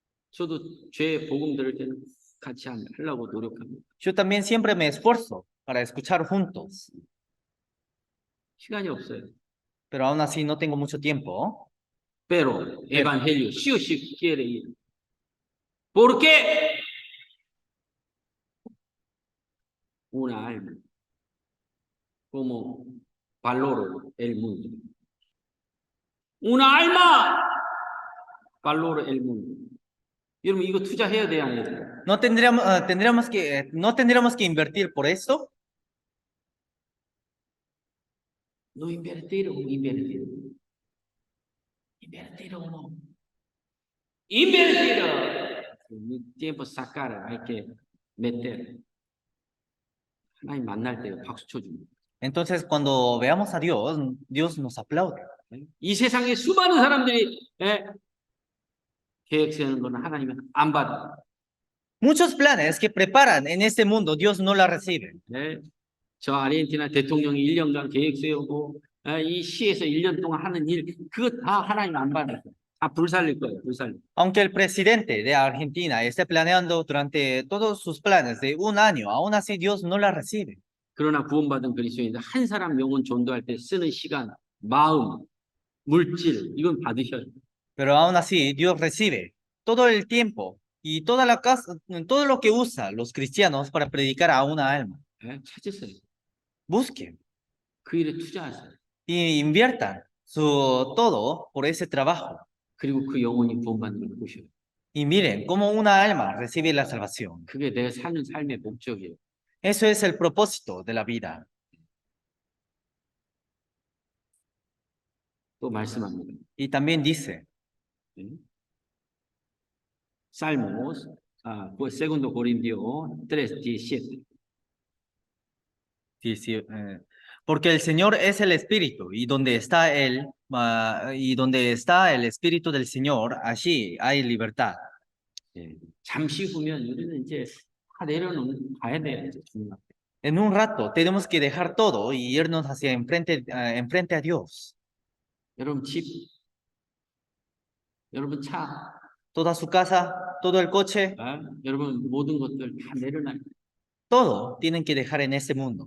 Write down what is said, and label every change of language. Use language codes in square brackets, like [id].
[ko] 저도 죄 복음 들을 때는 같이 하려고 노력합니다. [es] Yo también siempre me esfuerzo para escuchar juntos, [ko] 시간이 없어요. [es] pero aún así no tengo mucho tiempo. Pero evangelio sí o sí quiere ir. ¿Por qué? Una alma como valora el mundo. Una alma valora el mundo. [ko] 여러분 이거 투자해야 돼요, 안 해야 돼요? [es] ¿No tendríamos que invertir por esto? No invertir o invertir. Invertir o no. Invertir. Mi tiempo sacar, hay que meter. [ko] 하나님 만날 때 박수 쳐줍니다. [es] Entonces, cuando veamos a Dios, Dios nos aplaude. [ko] 이 세상에 수많은 사람들이 계획 세우는 거는 하나님은 안 받아. [es] Muchos planes que preparan en este mundo, Dios no la recibe. [ko] 저 아르헨티나 대통령이 1년간 계획 세우고 이 시에서 1년 동안 하는 일 그거 다 하나님 안 받아요. 다 불살릴 거예요. 불살릴. [es] Aunque el presidente de Argentina esté planeando durante todos sus planes de un año, aún así Dios no la recibe. [ko] 그러나 구원받은 그리스도인들 한 사람 영혼 전도할 때 쓰는 시간, 마음, 물질 이건 받으셔야 돼요. [es] Pero aún así Dios recibe todo el tiempo y todo lo que usa los cristianos para predicar a una alma. [ko] 찾으세요. [es] Busquen [ko] 그 일에 투자하세요. [es] y inviertan todo por ese trabajo. [ko] 그리고 그 영혼이 구원받는 걸 보셔요. [es] Y miren cómo una alma recibe la salvación. [ko] 그게 내가 사는 삶의 목적이에요. [es] Eso es el propósito de la vida. [ko] 또 말씀합니다. [es] Y también dice, Salmos, pues segundo Corintios 3:17. porque el Señor es el Espíritu y donde está Él, y donde está el Espíritu del Señor, allí hay libertad. [ko] 잠시 후면 우리는 이제 다 내려놓는 가야 돼요. [es] En un rato tenemos que dejar todo y irnos hacia enfrente a Dios. [ko] 여러분 집, 여러분 차, [es] Toda su casa, todo el coche, [ko] 여러분 모든 것들 다 내려놔요. [es] todo tienen que dejar en este mundo.